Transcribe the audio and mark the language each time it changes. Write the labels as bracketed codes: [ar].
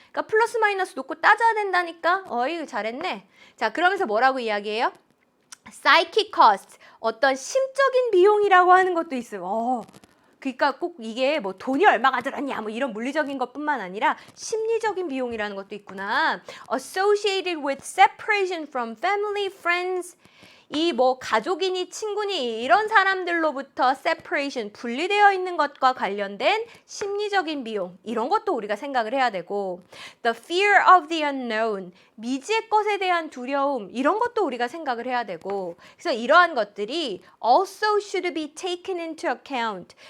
[ko] 그러니까 플러스 마이너스 놓고 따져야 된다니까. 이거 잘했네. 자, 그러면서 뭐라고 이야기해요? [en] Psychic cost, [ko] 어떤 심적인 비용이라고 하는 것도 있어요. 그러니까 꼭 이게 뭐 돈이 얼마가 들었냐 뭐 이런 물리적인 것뿐만 아니라 심리적인 비용이라는 것도 있구나. [en] Associated with separation from family, friends. [ko] 이 뭐 가족이니 친구니 이런 사람들로부터 separation, 분리되어 있는 것과 관련된 심리적인 비용, 이런 것도 우리가 생각을 해야 되고 [en] the fear of the unknown, [ko] 미지의 것에 대한 두려움, 이런 것도 우리가 생각을 해야 되고 그래서 이러한 것들이 [en] also should be taken into account.